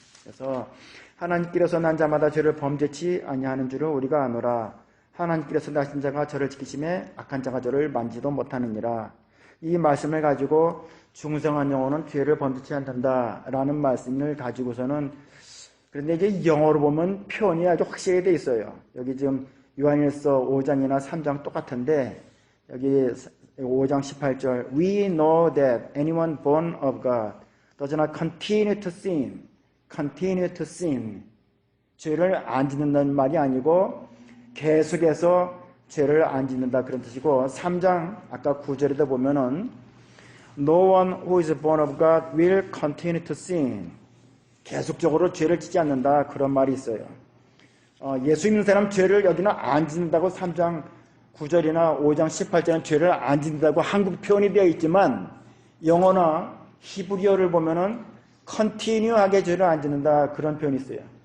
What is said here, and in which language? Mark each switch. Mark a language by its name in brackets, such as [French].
[Korean] 그래서 하나님께로서 난 자마다 죄를 범죄치 아니하는 줄을 우리가 아노라. 하나님께로서 나신 자가 저를 지키심에 악한 자가 저를 만지도 못하느니라. 이 말씀을 가지고 중생한 영혼은 죄를 범죄치 않는다라는 말씀을 가지고서는 그런데 이제 영어로 보면 표현이 아주 확실히 돼 있어요. 여기 지금 요한일서 5장이나 3장 똑같은데 여기 5장 18절 [English] We know that anyone born of God does not continue to sin. continue to sin. [Korean] 죄를 안 짓는다는 말이 아니고 계속해서 죄를 안 짓는다 그런 뜻이고 3장 아까 9절에도 보면은 [English] No one who is born of God will continue to sin. [Korean] 계속적으로 죄를 짓지 않는다 그런 말이 있어요. 예수 믿는 사람 죄를 여기는 안 짓는다고 3장 9절이나 5장 18절은 죄를 안 짓는다고 한국 표현이 되어 있지만 영어나 히브리어를 보면은 컨티뉴하게 죄를 안 짓는다 그런 표현이 있어요.